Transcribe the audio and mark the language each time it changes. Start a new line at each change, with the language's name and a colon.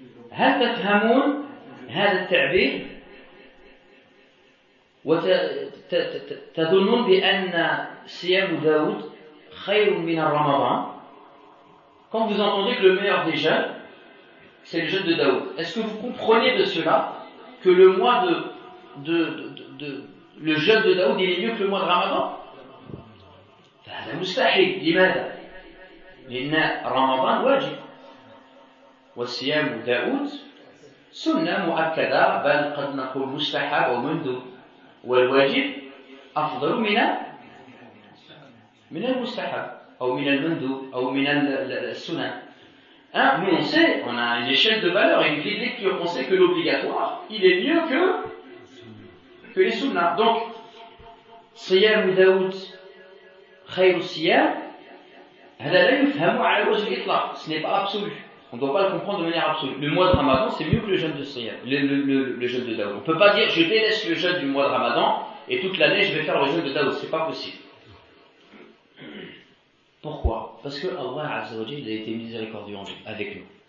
Arabic: هل تفهمون هذا التعبير؟ وتظنون بأن صيام داود خير من رمضان؟
French: Quand vous entendez que le meilleur des jeûnes, c'est le jeûne de Daoud, est-ce que vous comprenez de cela que le mois le jeûne de Daoud il est mieux que le mois de Ramadan?
Arabic: هذا مستحيل. لماذا؟ لأن رمضان واجب وصيام داود سنة مؤكدة، بل قد نقول مستحب أو مندوب، والواجب أفضل من المستحب أو من المندوب أو من السنن.
French: Nous on sait, on a une échelle de valeur et une grille de lecture, on sait que l'obligatoire il est mieux que les sunnahs.
Arabic: Donc صيام داود خير الصيام هذا لا يفهم على وجه الإطلاق،
French: ce n'est pas absolu. On ne doit pas le comprendre de manière absolue. Le mois de Ramadan, c'est mieux que le jeûne de Siyam, le jeûne de Daoud. On ne peut pas dire je délaisse le jeûne du mois de Ramadan et toute l'année je vais faire le jeûne de Daoud. C'est pas possible. Pourquoi? Parce que Allah Azza wa Jalla a été miséricordieux avec nous.